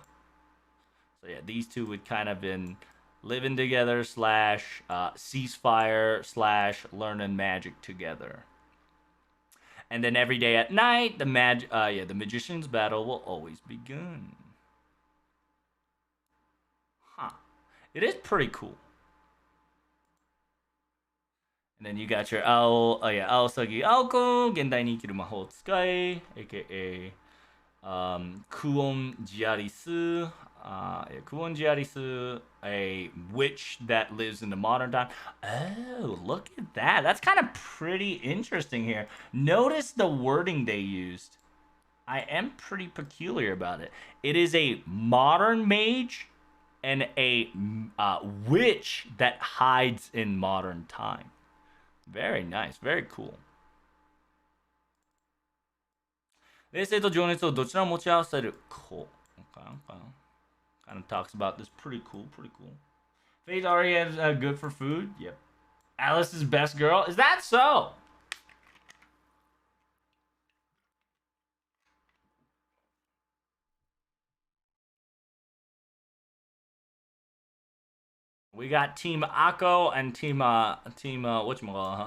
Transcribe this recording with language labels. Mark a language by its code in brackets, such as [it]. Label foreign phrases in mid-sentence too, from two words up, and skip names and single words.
[en] So yeah, these two would kind of been living together slash ceasefire slash learning magic together. And then every day at night, the magician's battle will always begin. Huh. It is pretty cool. And then you got your Aosagi Aoko, Gendai ni Ikiru Mahou Tsukai, aka Kuon Jiarisu. Kuon Jiarisu, a witch that lives in the modern time. Oh, look at that. That's kind of pretty interesting here. Notice the wording they used. I am pretty peculiar about it. It is a modern mage and a witch that hides in modern time. Very nice. Very cool. [ja] 冷静と情熱をどちらも持ち合わせる子。 [en] Kind of talks about this. Pretty cool. Pretty cool. Faith already has good for food. Yep. Alice's best girl. Is that so? We got Team Akko and Team whatchamacallit, huh?